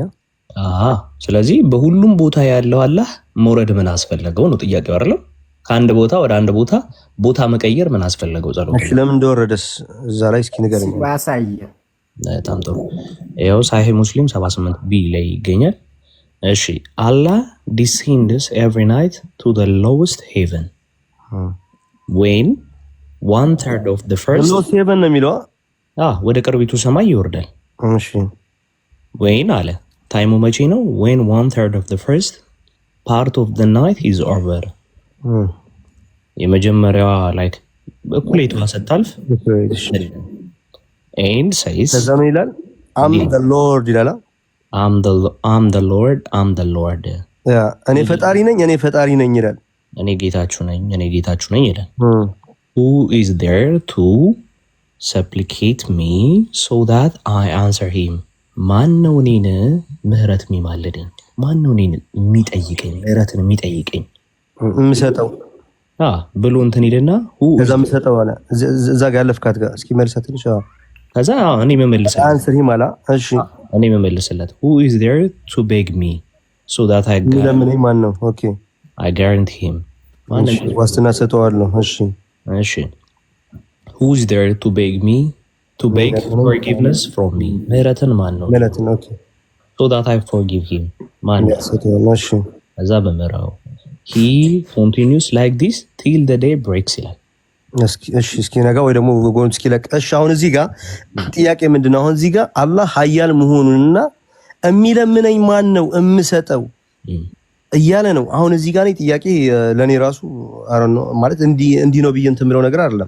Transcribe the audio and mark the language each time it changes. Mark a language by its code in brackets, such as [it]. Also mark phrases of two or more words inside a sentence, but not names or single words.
[am] ስለዚህ በሁሉም ቦታ ያለው አላህ መውረድ ምን አስፈለገው ነው ጥያቄው አይደለም? ከአንድ ቦታ ወደ አንድ ቦታ መቀየር ምን አስፈለገው? ጸሎት እሺ ለምን እንደወረደስ እዛ ላይ እስኪ ንገረኝ። በጣም ጥሩ። ይኸው ሳሂህ ሙስሊም 78 ቢ ላይ ይገኛል። እሺ [en] አላህ descends every night to the lowest heaven when 1/3 of the first lowest heaven [am] ነው የሚለው ወደ ቅርቢቱ ሰማይ ይወርዳል። እሺ ወይን አለ ታይሙ መቼ ነው? [en] when 1/3 of the first part of the night is over [am] የመጀመሪያዋ ላይክ እኩሌቷ ስታልፍ [en] and says [am] ከዛ ምን ይላል? [en] I'm the Lord [am] ይላል። [en] I'm the Lord [am] እኔ ፈጣሪ ነኝ ይላል። [en] እኔ ጌታችሁ ነኝ ይላል። who is there to supplicate me so that I answer him ማን ነው እኔን ምህረት የሚማልደኝ? [am] ማን ነው እኔን የሚጠይቀኝ? ምህረትን የሚጠይቀኝ የምሰጠው ብሎ እንትን ይልና ከዛ የምሰጠው አለ። እዛ ጋር ያለፍካት ጋር እስኪ መልሳት ትንሽ። ከዛ እኔ መመልስለት [en] answer him [am] አላ። እሺ እኔ መመልስለት [en] who is there to beg me so that I [am] ለምን ማን ነው? ኦኬ [en] I guarantee him [am] ዋስትና ሰጠዋለሁ። እሺ [en] who is there to beg me to beg forgiveness from me [am] ምህረትን ማን ነው? ምህረትን ኦኬ [en] so that I forgive him [am] ማን ነው? እሺ ከዛ በመራው [en] he continues like this till the day breaks [am] ይላል። እስኪ ነጋ ወይ ደግሞ ጎን እስኪ ለቅ። እሺ አሁን እዚህ ጋር ጥያቄ ምንድነው? አሁን እዚህ ጋር አላህ ኃያል መሆኑንና የሚለምነኝ ማን ነው የምሰጠው እያለ ነው። አሁን እዚህ ጋር ጥያቄ ለኔ ራሱ አረን ነው ማለት እንዲህ ነው ብዬ እንትን የምለው ነገር አይደለም።